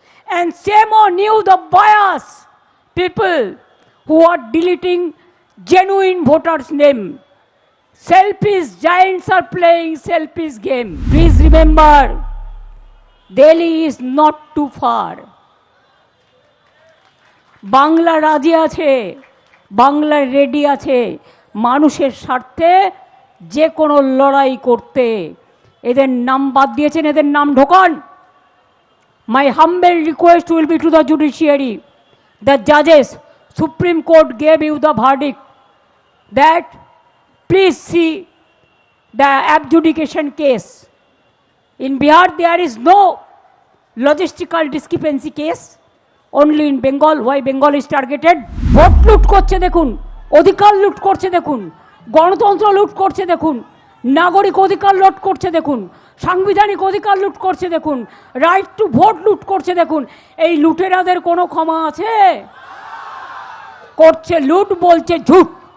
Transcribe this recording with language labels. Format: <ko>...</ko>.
<en>And shame on you, the bias people who are deleting genuine voters' name. Selfish giants are playing selfish game. Please remember, Delhi is not too far.</en> <bn>Bangla রাজি আছে, Bangla ready আছে মানুষের স্বার্থে যে কোনো লড়াই করতে। এদের নাম বাদ দিয়েছেন, এদের নাম ঢোকান।</bn> <en>My humble request will be to the judiciary, the judges. Supreme Court gave you the verdict that please see the adjudication case. In Bihar there is no logistical discrepancy case. Only in Bengal. Why Bengal is targeted?</en> <bn>Vote লুট করছে দেখুন, অধিকার লুট করছে দেখুন, গণতন্ত্র লুট করছে দেখুন, নাগরিক অধিকার লুট করছে দেখুন, সাংবিধানিক অধিকার লুট করছে দেখুন, রাইট টু ভোট লুট করছে দেখুন। এই লুটেরাদের কোনো ক্ষমা আছে? করছে লুট, বলছে ঝুট।</bn>